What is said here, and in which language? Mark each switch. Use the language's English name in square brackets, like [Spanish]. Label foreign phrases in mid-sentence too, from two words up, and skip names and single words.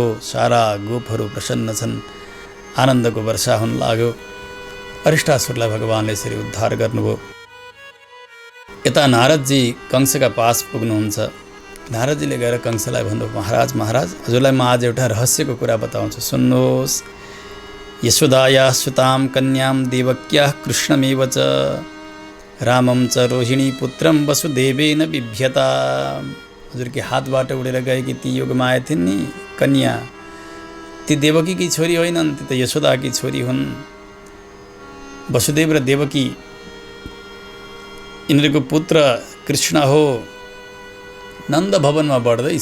[Nepali] सारा गोपहरू प्रसन्न छन्, आनन्दको वर्षा हुन लाग्यो। अरिष्टासुरलाई भगवान्ले यसरी उद्धार गर्नुभयो। यता नारदजी कंसका पास पुग्नुहुन्छ। नारदजीले गएर कंसलाई भन्नुभयो, महाराज हजुरलाई म आज एउटा रहस्यको कुरा बताउँछु, सुन्नुहोस्। [Sanskrit] यशोदाया सुताम कन्याम देवक्याः कृष्णमेव च रामम च रोहिणी पुत्रम वसुदेवेन बिभ्यता। [Nepali] हजुरकी हातबाट उडेर गएकी ती योगमाया थिइन् नि कन्या, ती देवकीकी छोरी होइनन्, ती त यशोदाकी छोरी हुन्। वसुदेव र देवकी यिनीहरूको पुत्र कृष्ण हो, नन्द भवनमा बढ्दैछ।